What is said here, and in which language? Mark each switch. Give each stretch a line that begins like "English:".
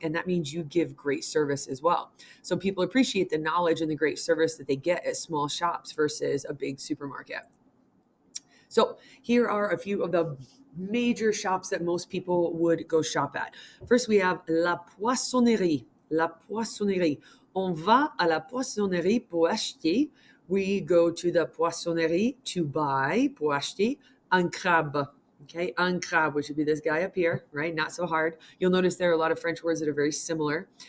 English: And that means you give great service as well. So people appreciate the knowledge and the great service that they get at small shops versus a big supermarket. So here are a few of the major shops that most people would go shop at. First, we have
French: la poissonnerie. La poissonnerie. On va à la poissonnerie pour acheter.
English: We go to the poissonnerie to buy,
French: pour acheter, un crabe.
English: Okay,
French: un crabe,
English: which would be this guy up here, right? Not so hard. You'll notice there are a lot of French words that are very similar.